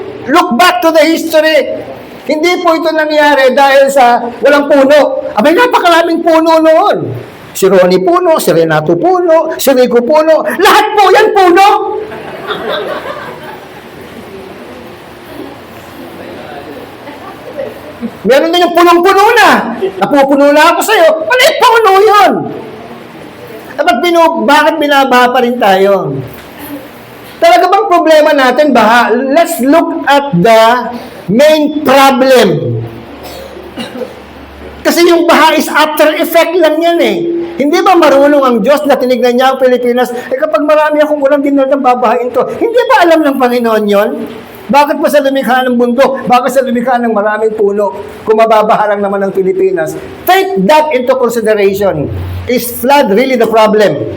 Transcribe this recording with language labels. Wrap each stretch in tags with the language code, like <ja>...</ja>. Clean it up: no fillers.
<en>Look back to the history.</en> <tl>Hindi po ito nangyari dahil sa walang puno. Abay, napakaraming puno noon. Si Ronnie puno, si Renato puno, si Rico puno. Lahat po yan puno. Meron din yung punong-puno na. Napupuno na ako sa'yo. Maliit puno yun. Bakit binabaha pa rin tayo? Talaga bang problema natin baha?</tl> <en>Let's look at the main problem.</en> <tl>Kasi yung baha</tl> <en>is after effect</en> <tl>lang yan eh. Hindi ba marunong ang Diyos na tinignan niya ang Pilipinas? Kapag marami akong ulang dinatang babahain to, hindi ba alam ng Panginoon yon? Bakit pa sa lumikha ng bundok? Bakit sa lumikha ng maraming puno? Kung mababaharang naman ng Pilipinas.</tl> <en>Take that into consideration. Is flood really the problem?</en>